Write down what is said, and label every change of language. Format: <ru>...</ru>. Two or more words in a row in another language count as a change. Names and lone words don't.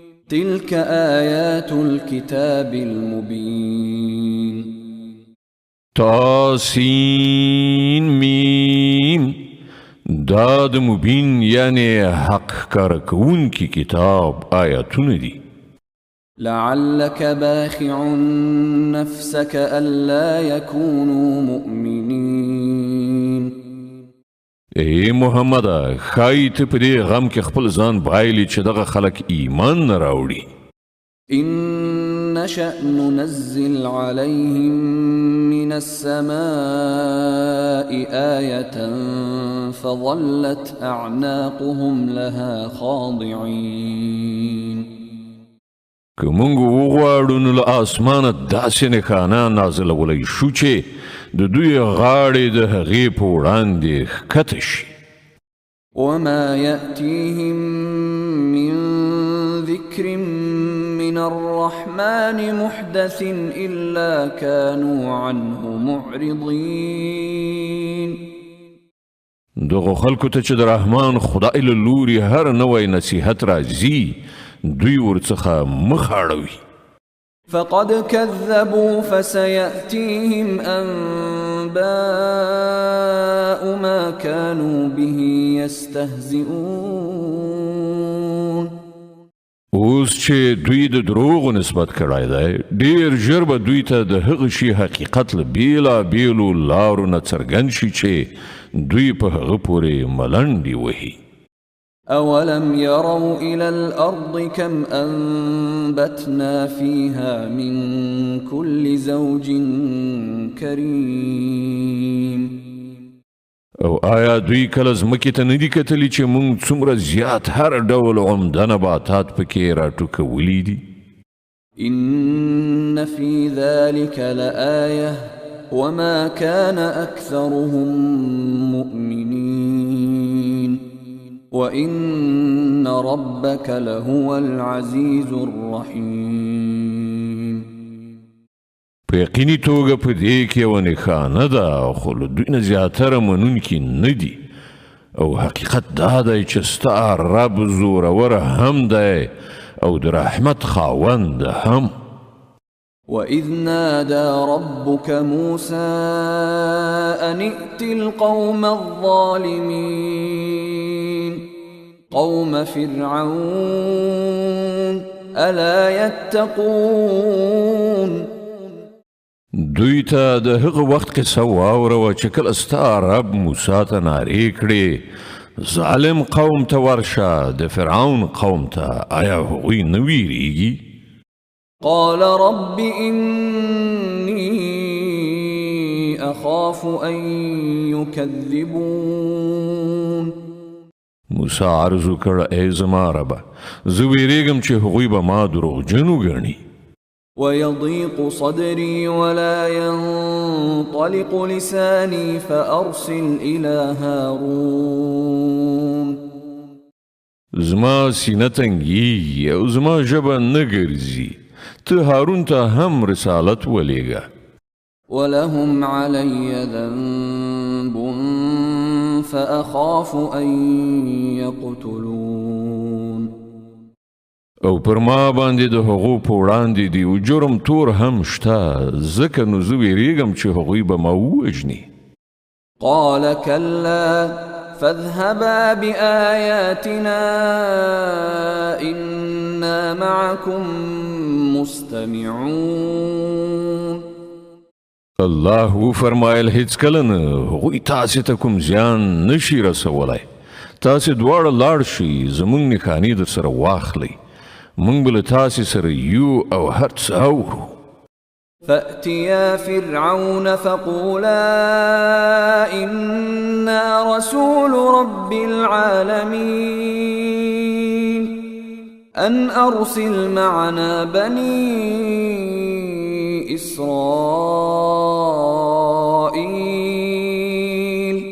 <ar>تلك آيات الكتاب المبين</ar> <ps>تاسین میم دا د مبین یعنی حق کارکون کی کتاب آیاتونه دي.</ps> <ar>لعلك باخع نفسك ألا يكونوا مؤمنين.</ar> <ps>ای محمد خای ته په دې غم کې خپل ځان بایلی چې دغه خلک ایمان نه راوړي.</ps> <ar>إن نشأ ننزل عليهم من السماء آية فظلت أعناقهم لها خاضعين.</ar> <ps>که مونږ وغواړو نو له اسمانه داسې نښانه نازلولی شو چې د دوی غاړې د هغې په وړاندې ښکته شي.</ps> <ar>وما يأتيهم من ذكر من الرحمن محدث إلا كانوا عنه معرضين.</ar> <ps>دغه خلکو ته چې د رحمان خدای له لوري هر نوی نصیحت راځي دوی ورڅخه مخ اړوي.</ps> <ar>فقد كذبوا فسيأتيهم أنباء ما كانوا به يستهزئون.</ar> <ps>اوس چې دوی د دروغو نسبت کړی دی ډیر ژر به دوی ته د هغه شي حقیقت له بیلابیلو لارو نه څرګند شي چې دوی په هغه پورې ملنډې وهي.</ps> <ar>أولم يروا إلى الأرض كم أنبتنا فيها من كل زوج كريم.</ar> <ps>او آیا دوی کله ځمکې ته نه دي کتلي چې موږ څومره زیات هر ډول عمده نباتات پکې راټوکولي دي؟</ps> <ar>إن في ذلك لآية وما كان أكثرهم مؤمنين وإن ربك لهو العزيز الرحيم.</ar> <ps>په یقیني توګه په دې کې یوه نښانه ده خو له دوی نه زیاتره منونکي نه دي او حقیقت دا دی چې ستا رب زورور هم دی او د رحمت خاوند هم.</ps> <ar>وإذ نادى ربك موسى أن ائت القوم الظالمين قوم فرعون ألا يتقون.</ar> <ps>دوی ته د هغه وخت قصه واوروه چې کله ستا رب موسی ته نارې کړې ظالم قوم ته ورشه د فرعون قوم ته آیا هغوی نه ویریږي؟</ps> <ar>قال رب إني أخاف أن يكذبون.</ar> <ps>موسی عرض وکړ ای زما ربه زه ویریږم چې هغوی به ما دروغجن وګڼي.</ps> <ar>ويضيق صدري ولا ينطلق لساني فأرسل إلى هارون.</ar> <ps>زما سینه تنګیږي او زما ژبه نه ګرځي ته هارون ته هم رسالت ولېږه.</ps> <ar>ولهم علي ذنب فأخاف أن يقتلون.</ar> <ps>او پر ما باندې د هغو په وړاندې دی او جرم تور هم شته ځکه نو زه ویریږم چې هغوی به ما ووژني.</ps> <ar>قال كلا فاذهبا بآياتنا إنا معكم مستمعون.</ar> <ps>الله وفرمایل هیڅکله نه هغوی تاسې ته کوم زیان نشي رسولی. تاسې دواړه لاړ شئ زموږ نښانې در سره واخلئ موږ به له تاسې سره یو او هر څه اورو.</ps> <ar>فأتيا فرعون فقولا إنا رسول رب العالمين أن أرسل معنا بني إسرائيل.</ar>